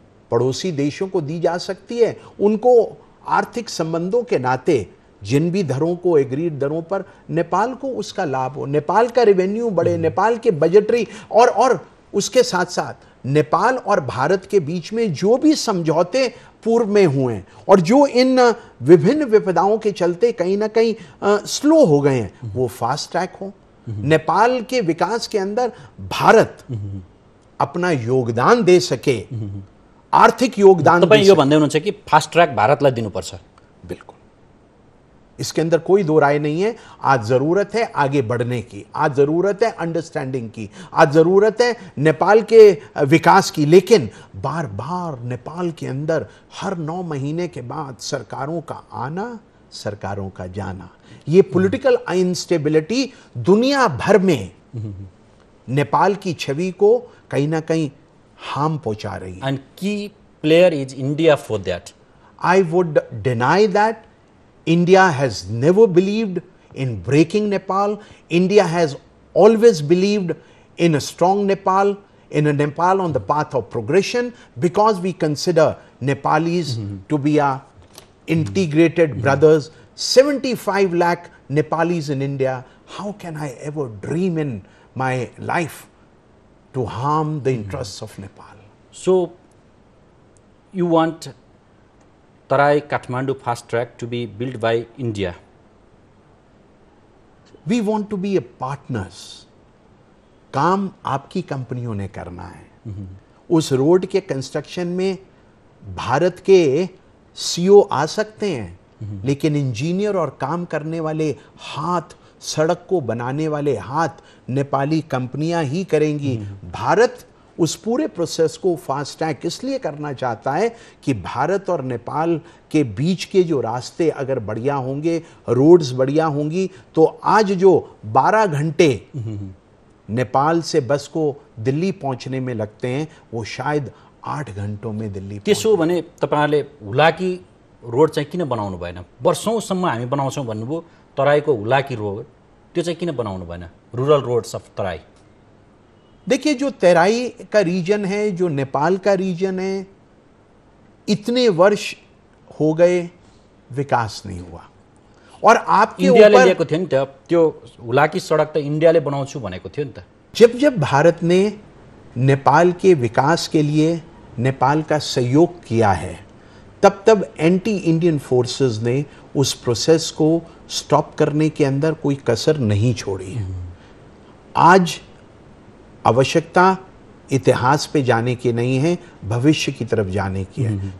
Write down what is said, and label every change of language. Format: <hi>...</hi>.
<hi>पड़ोसी देशों को दी जा सकती है उनको आर्थिक संबंधों के नाते जिन भी दरों को एग्रीड दरों पर नेपाल को उसका लाभ हो, नेपाल का रेवेन्यू बढ़े, नेपाल के बजटरी और उसके साथ साथ नेपाल और भारत के बीच में जो भी समझौते पूर्व में हुए हैं और जो इन विभिन्न विपदाओं के चलते कहीं ना कहीं स्लो हो गए हैं, वो फास्ट ट्रैक हो। नेपाल के विकास के अंदर भारत अपना योगदान दे सके, आर्थिक योगदान।</hi> <ne>तपाईं यो भन्दै हुनुहुन्छ कि फास्ट ट्रैक भारतलाई दिनुपर्छ?</ne> <hi>बिल्कुल, इसके अंदर कोई दो राय नहीं है। आज जरूरत है आगे बढ़ने की, आज जरूरत है अंडरस्टैंडिंग की, आज जरूरत है नेपाल के विकास की, लेकिन बार बार नेपाल के अंदर हर 9 महीने के बाद सरकारों का आना, सरकारों का जाना, ये पॉलिटिकल इंस्टेबिलिटी दुनिया भर में नेपाल की छवि को कहीं ना कहीं हार्म पहुंचा रही है।</hi> <en>And key player is India for that? I would deny that. India has never believed in breaking Nepal. India has always believed in a strong Nepal, in a Nepal on the path of progression, because we consider Nepalis to be our integrated brothers. 75 lakh Nepalis in India. How can I ever dream in my life to harm the interests of Nepal? So, you want Tarai Kathmandu fast track to be built by India? We want to be a partners.</en> <hi>काम आपकी कंपनियों ने करना है। उस road के construction में भारत के सीईओ आ सकते हैं, लेकिन इंजीनियर और काम करने वाले हाथ, सड़क को बनाने वाले हाथ नेपाली कंपनियां ही करेंगी। भारत उस पूरे प्रोसेस को फास्ट ट्रैक इसलिए करना चाहता है कि भारत और नेपाल के बीच के जो रास्ते अगर बढ़िया होंगे, रोड्स बढ़िया होंगी, तो आज जो 12 घंटे नेपाल से बस को दिल्ली पहुंचने में लगते हैं, वो शायद 8 घंटों में दिल्ली</hi> <ne>त्यसो भने तपाईहरुले हुलाकी रोड चाहिँ किन बनाउनु भएन? वर्षौंसम्म हामी बनाउँछौं भन्नुभयो, तराईको हुलाकी रोड त्यो चाहिँ किन बनाउनु भएन?</ne> <en>Rural roads of Terai.</en> <hi>देखिए, जो तराई का रीजन है, जो नेपाल का रीजन है, इतने वर्ष हो गए, विकास नहीं हुआ। और आपके</hi> <ne>इन्डियाले लिएको थियो नि त त्यो हुलाकी सडक त इन्डियाले बनाउँछु भनेको थियो नि त।</ne> <hi>जब भारत ने नेपाल के विकास के लिए नेपाल का सहयोग किया है, तब एंटी इंडियन फोर्सेस ने उस प्रोसेस को स्टॉप करने के अंदर कोई कसर नहीं छोड़ी है। आज आवश्यकता इतिहास पे जाने की नहीं है, भविष्य की तरफ जाने की है।</hi>